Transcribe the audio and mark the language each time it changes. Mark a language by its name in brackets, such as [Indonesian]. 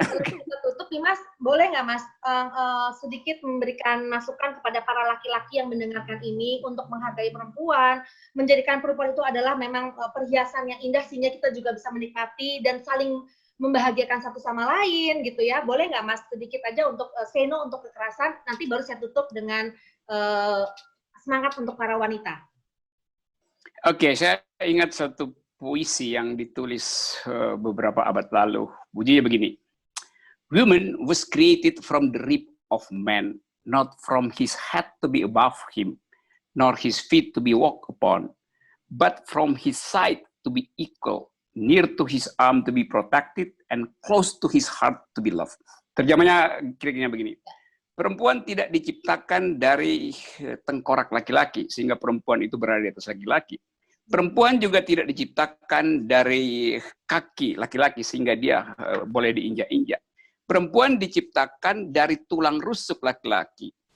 [Indonesian] Kita tutup nih Mas, boleh nggak Mas sedikit memberikan masukan kepada para laki-laki yang mendengarkan ini untuk menghargai perempuan, menjadikan perempuan itu adalah memang perhiasan yang indah sehingga kita juga bisa menikmati dan saling membahagiakan satu sama lain gitu ya. Boleh nggak Mas sedikit aja untuk [English] say no [Indonesian] untuk kekerasan, nanti baru saya tutup dengan semangat untuk para wanita. Oke, saya ingat satu puisi yang ditulis beberapa abad lalu. Bunyinya begini. [English] Woman was created from the rib of man, not from his head to be above him, nor his feet to be walked upon, but from his side to be equal, near to his arm to be protected, and close to his heart to be loved. [Indonesian] Terjemahnya kira-kira begini. Perempuan tidak diciptakan dari tengkorak laki-laki, sehingga perempuan itu berada di atas laki-laki. Perempuan juga tidak diciptakan dari kaki laki-laki, sehingga dia boleh diinjak-injak. Perempuan diciptakan dari tulang rusuk laki-laki.